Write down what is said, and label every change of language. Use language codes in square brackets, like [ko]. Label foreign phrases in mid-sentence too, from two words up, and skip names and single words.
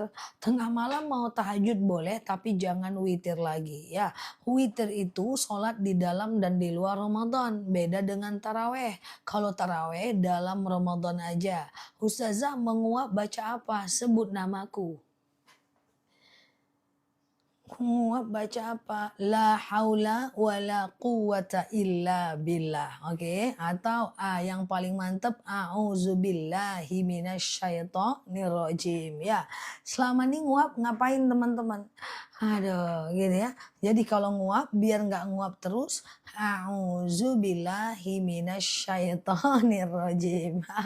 [id] Tengah malam mau tahajud boleh tapi jangan witir lagi ya. Witir itu sholat di dalam dan di luar Ramadan. Beda dengan taraweh. Kalau taraweh dalam Ramadan aja. Ustazah menguap baca apa? Sebut namaku. Baca apa? [ar] لا حول ولا قوة إلا بالله. [id] Oke, atau yang paling mantep [ar] أعوذ بالله من الشيطان الرجيم [id] ya. Selama ini nguap ngapain teman-teman? Aduh, gitu ya. Jadi kalau nguap biar nggak nguap terus, [ar] أعوذ بالله من الشيطان الرجيم.